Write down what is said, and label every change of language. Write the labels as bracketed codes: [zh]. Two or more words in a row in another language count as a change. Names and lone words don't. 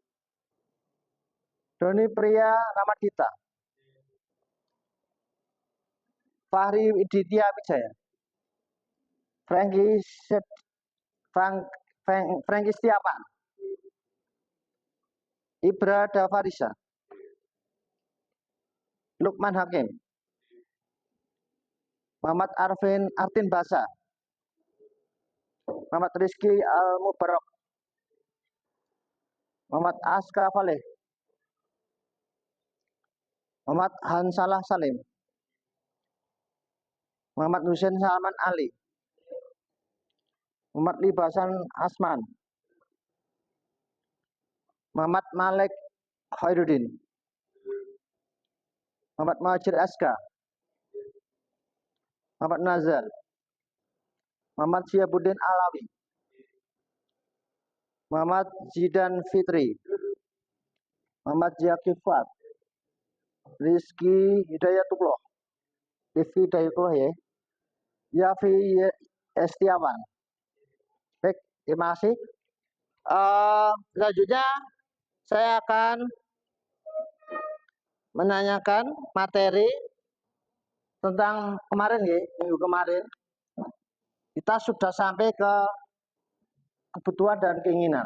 [id] Doni Priya Ramadita, Fahri Widitya Wijaya, Franky Setiawan, Ibra Davarisa, Lukman Hakim, Muhammad Artin Basa, Muhammad Rizky Al Mubarak, Muhammad Aska Faleh, Muhammad Hansalah Salim, Muhammad Hussein Salman Ali, Muhammad Libasan Asman, Muhammad Malek Khairuddin, Muhammad Muhajir Aska, Muhammad Nazar, Muhammad Syiabuddin Alawi, Muhammad Zidan Fitri, Muhammad Zakifat, Rizky Hidayatullah, Rizky Hidayatullah ya, Yafi Estiawan. Baik, terima kasih. Selanjutnya saya akan menanyakan materi tentang kemarin ya, minggu kemarin kita sudah sampai ke kebutuhan dan keinginan.